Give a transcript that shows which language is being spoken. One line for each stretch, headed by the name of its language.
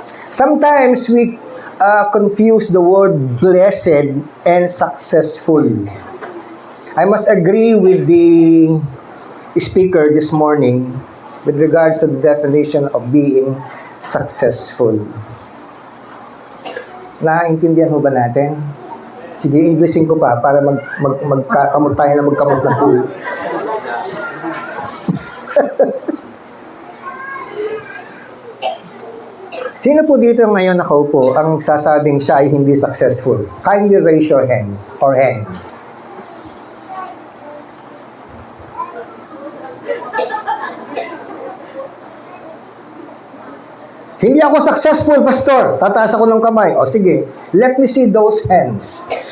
English: Sometimes we confuse the word blessed and successful. I must agree with the speaker this morning with regards to the definition of being successful.
Filipino: Naiintindihan ho ba natin? Sige, Englishin ko pa para magkamot tayo na magkamot ng pool. Sino po dito ngayon nakaupo ang sasabing siya ay hindi successful?
English: Kindly raise your hand or hands.
Filipino: Hindi ako successful, Pastor. Tataas ako ng kamay. O sige,
English: let me see those hands.